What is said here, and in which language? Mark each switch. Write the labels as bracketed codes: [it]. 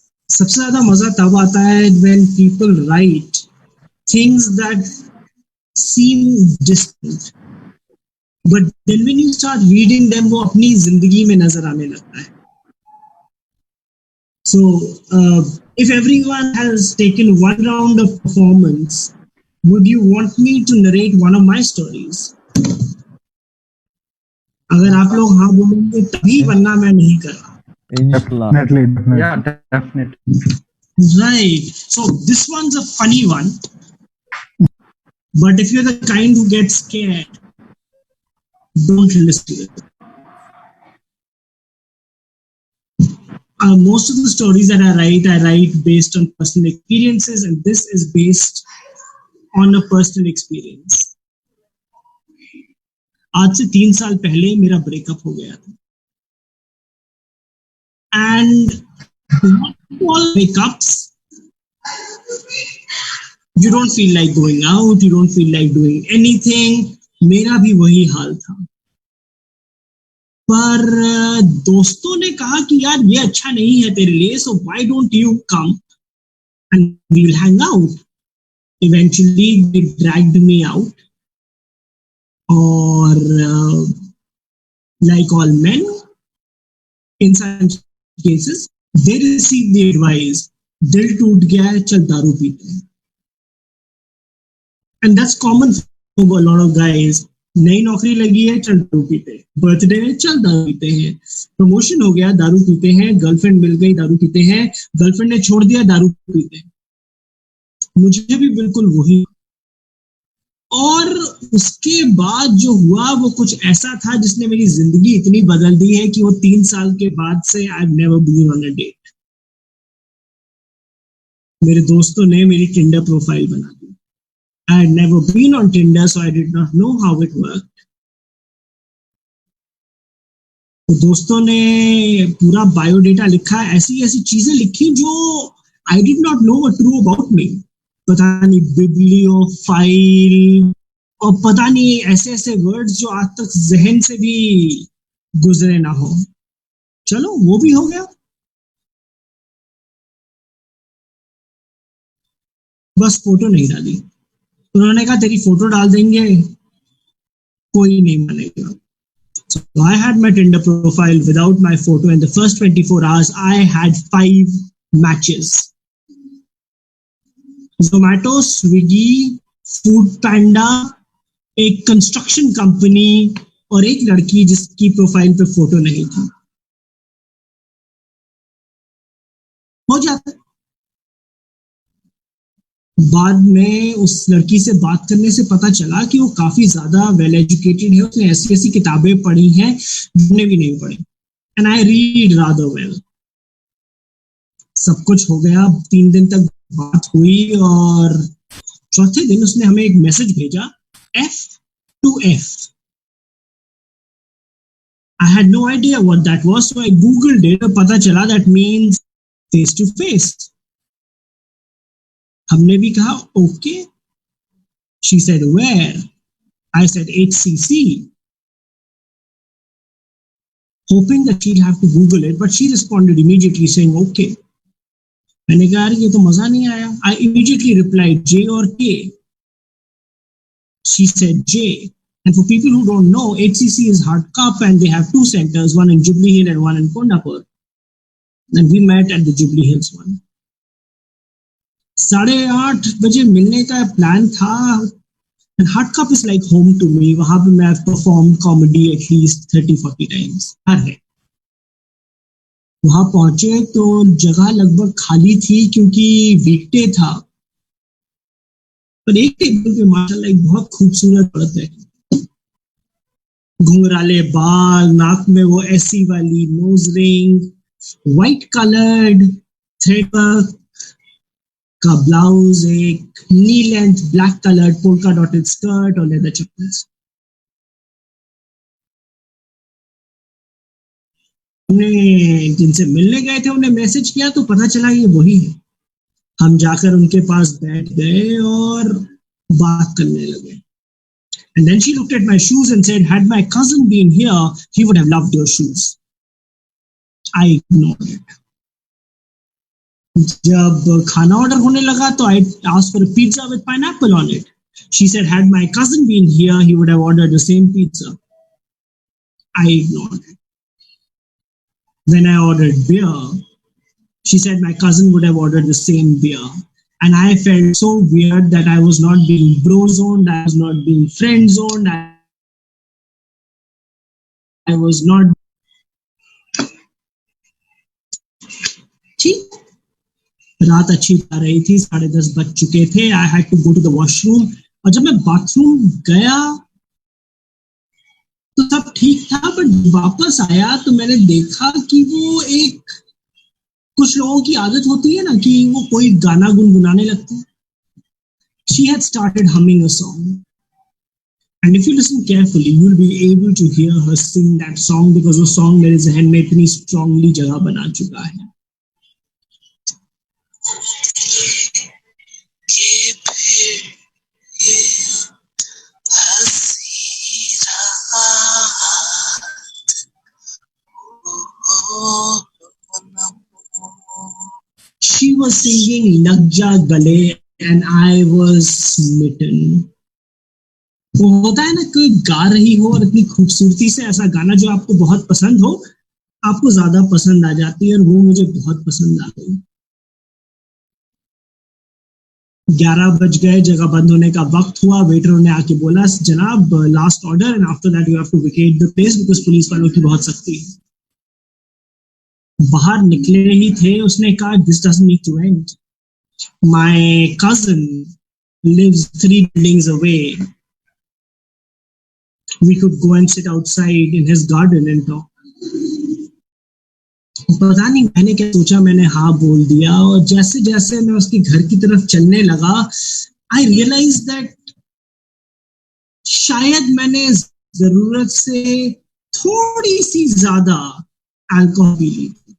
[hi] सबसे ज्यादा मजा तब आता है [en] when people write things that seem distant, but then when you start reading them, [hi] वो अपनी जिंदगी में नजर आने लगता है. [en] So if everyone has taken one round of performance, would you want me to narrate one of my stories? [hi] अगर आप लोग हाँ बोलेंगे तभी, वरना मैं नहीं कर रहा. [ar] Inshallah. [en] Definitely. Yeah, definitely. Right. So this one's a funny one. But if you're the kind who gets scared, don't listen to it. Most of the stories that I write based on personal experiences, and this is based on a personal experience. [hi] आज से 3 साल पहले मेरा breakup हो गया था. [en] And all breakups, you don't feel like going out, you don't feel like doing anything. [hi] मेरा भी वही हाल था. पर दोस्तों ने कहा कि यार ये अच्छा नहीं है तेरे लिए, [en] so why don't you come and we'll hang out. Eventually they dragged me out, or like all men, in such cases they receive the advice, [hi] दिल टूट गया है चल दारू पीते हैं. [en] And that's common for a lot of guys. [hi] नई नौकरी लगी है चल दारू पीते हैं, बर्थडे है चल दारू पीते हैं, प्रमोशन हो गया दारू पीते हैं, गर्लफ्रेंड मिल गई दारू पीते हैं, गर्लफ्रेंड ने छोड़ दिया दारू पीते हैं. मुझे भी बिल्कुल वही. और उसके बाद जो हुआ वो कुछ ऐसा था जिसने मेरी जिंदगी इतनी बदल दी है कि वो 3 साल के बाद से [en] I have never been on a date. [hi] मेरे दोस्तों ने मेरी टिंडर प्रोफाइल बना दी. [en] I had never been on Tinder, so I did not know how it worked. [hi] तो दोस्तों ने पूरा बायोडेटा लिखा, ऐसी ऐसी चीजें लिखी जो [en] I did not know were true about me. [hi] पता नहीं बिब्लियोफाइल और पता नहीं ऐसे ऐसे वर्ड्स जो आज तक जहन से भी गुजरे ना हो. चलो वो भी हो गया. बस फोटो नहीं डाली. उन्होंने कहा तेरी फोटो डाल देंगे, कोई नहीं मानेगा. [en] So I had my Tinder profile without my photo. In the first 24 hours, I had 5 matches. [hi] Zomato, Swiggy, Food Panda, एक कंस्ट्रक्शन कंपनी और एक लड़की जिसकी प्रोफाइल पे फोटो नहीं थी. हो जाता. बाद में उस लड़की से बात करने से पता चला कि वो काफी ज्यादा वेल एजुकेटेड है, उसने ऐसी ऐसी किताबें पढ़ी हैं जिसने भी नहीं पढ़ी, [en] And I read rather well. [hi] सब कुछ हो गया, 3 दिन तक बात हुई और चौथे दिन उसने हमें एक मैसेज भेजा, F2F। [en] I had no idea what that was, so I googled it [hi] और पता चला [en] that means face to face। [hi] हमने भी कहा okay. [en] She said where? I said HCC, hoping that she'd have to Google it, but she responded immediately saying okay। [hi] मैंने कहा यार ये तो मजा नहीं आया। [en] I immediately replied J or K? She said J। And for people who don't know, HCC is hard cup and they have 2 centers, one in Jubilee Hill and one in Kondapur. And we met at the Jubilee Hills one। [hi] 8:30 बजे मिलने का plan था। [en] And hard cup is like home to me। [hi] वहां पे मैं [en] performed comedy at least 30-40 times [hi] हर है। वहां पहुंचे तो जगह लगभग खाली थी क्योंकि वीकडे था, पर एक टेबल पे माशाल्लाह एक बहुत खूबसूरत औरत बैठी, घुंघराले बाल, नाक में वो ऐसी वाली nose ring, white coloured thread work का ब्लाउज, एक नी length black coloured polka dotted skirt और लेदर चप्पल्स। हमने जिनसे मिलने गए थे उन्हें मैसेज किया तो पता चला ये वही है। हम जाकर उनके पास बैठ गए और बात करने लगे। [en] And then she looked at my shoes and said, had my cousin been here, he would have loved your shoes। I ignored it। [hi] जब खाना ऑर्डर होने लगा तो [en] I asked for a pizza with pineapple on it। She said, had my cousin been here, he would have ordered the same pizza। I ignored it। When I ordered beer, she said my cousin would have ordered the same beer। And I felt so weird that I was not being bro zoned, I was not being friend zoned, I was not। [hi] ठीक, रात अच्छी जा रही थी, 10:30 बज चुके थे। [en] I had to go to the washroom। [hi] और जब मैं बाथरूम गया तो सब ठीक था, बट वापस आया तो मैंने देखा कि वो एक, कुछ लोगों की आदत होती है ना कि वो कोई गाना गुनगुनाने लगते हैं। [en] She had started humming a song, and if you listen carefully, you'll be able to hear her sing that song because [hi] वो song मेरे जहन में इतनी strongly जगह बना चुका है। [en] She was singing Lag Ja Gale and I was smitten। [hi] वो होता है ना, कोई गा रही हो और इतनी खूबसूरती से, ऐसा गाना जो आपको बहुत पसंद हो, आपको ज्यादा पसंद आ जाती है, और वो मुझे बहुत पसंद आ गई। 11 बज गए, जगह बंद होने का वक्त हुआ। वेटर ने आके बोला, जनाब last order [en] and after that you have to vacate the place [hi] because police वालों की बहुत सख्ती है। बाहर निकले ही थे, उसने कहा [en] This doesn't need to end. My cousin lives 3 buildings away। We could go and sit outside in his garden and talk। [hi] पता नहीं मैंने क्या सोचा, मैंने हाँ बोल दिया, और जैसे जैसे मैं उसके घर की तरफ चलने लगा, [en] I realise that [hi] शायद मैंने जरूरत से थोड़ी सी ज्यादा अल्कोहल पी ली।